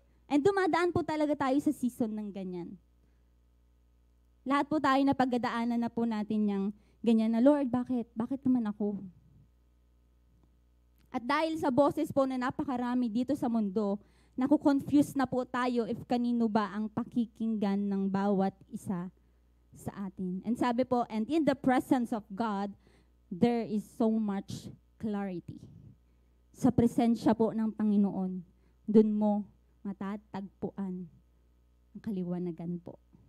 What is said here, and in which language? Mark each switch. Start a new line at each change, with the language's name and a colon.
Filipino: And dumadaan po talaga tayo sa season ng ganyan. Lahat po tayo na pagdadaanan na po natin yung ganyan na, Lord, bakit? Bakit naman ako? At dahil sa boses po na napakarami dito sa mundo, naku-confuse na po tayo if kanino ba ang pakikinggan ng bawat isa sa atin.
English: And
Filipino: sabi po,
English: and in the presence of God, there is so much clarity.
Filipino: Sa presensya po ng Panginoon, dun mo matatagpuan ang kaliwanagan po.